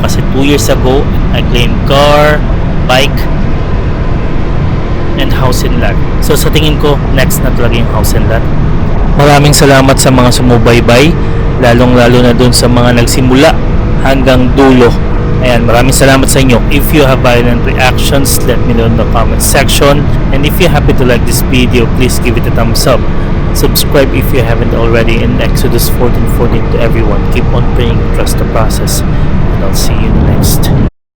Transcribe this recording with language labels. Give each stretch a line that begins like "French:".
English: Kasi 2 years ago, I claimed car, bike, and house and lot.
Filipino: So sa tingin ko, next na talaga yung house and lot. Maraming salamat sa mga sumubaybay, lalong-lalo na dun sa mga nagsimula hanggang dulo. Ayan, maraming salamat sa inyo.
English: If you have violent reactions, let me know in the comment section. And if you're happy to like this video, please give it a thumbs up. Subscribe if you haven't already, and Exodus 14:14 to everyone. Keep on praying, trust the process, and I'll see you next.